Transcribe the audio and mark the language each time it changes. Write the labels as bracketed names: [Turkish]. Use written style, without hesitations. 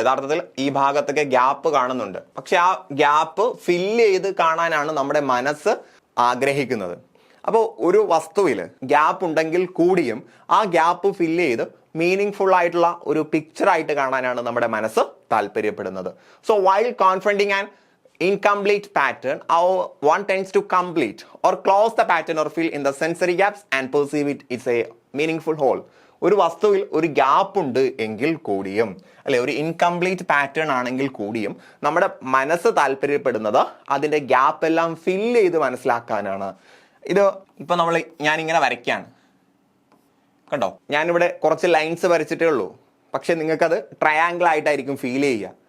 [Malayalam] യഥാർത്ഥത്തിൽ ഈ ഭാഗത്തൊക്കെ ഗ്യാപ്പ് കാണുന്നുണ്ട്. പക്ഷെ ആ ഗ്യാപ്പ് ഫില്ല് ചെയ്ത് കാണാനാണ് നമ്മുടെ മനസ്സ് ആഗ്രഹിക്കുന്നത്. അപ്പോൾ ഒരു വസ്തുവിൽ ഗ്യാപ്പ് ഉണ്ടെങ്കിൽ കൂടിയും ആ ഗ്യാപ്പ് ഫില്ല് ചെയ്ത് മീനിങ് ഫുൾ ആയിട്ടുള്ള ഒരു പിക്ചർ ആയിട്ട് കാണാനാണ് നമ്മുടെ മനസ്സ് താല്പര്യപ്പെടുന്നത്. [English] So while confronting and incomplete pattern, one tends to complete or close the pattern or fill in the sensory gaps and perceive it is a meaningful whole. [Malayalam] ഒരു വസ്തുവിൽ ഒരു ഗ്യാപ്പ് ഉണ്ട് എങ്കിൽ കൂടിയും, അല്ലെ, ഒരു ഇൻകംപ്ലീറ്റ് പാറ്റേൺ ആണെങ്കിൽ കൂടിയും നമ്മുടെ മനസ്സ് താല്പര്യപ്പെടുന്നത് അതിന്റെ ഗ്യാപ്പ് എല്ലാം ഫില്ല് ചെയ്ത് മനസ്സിലാക്കാനാണ്. ഇത് ഇപ്പൊ ഞാനിങ്ങനെ വരയ്ക്കാണ്, കണ്ടോ? ഞാനിവിടെ കുറച്ച് ലൈൻസ് വരച്ചിട്ടേ ഉള്ളൂ. പക്ഷെ നിങ്ങൾക്കത് ട്രയാങ്കിൾ ആയിട്ടായിരിക്കും ഫീൽ ചെയ്യുക.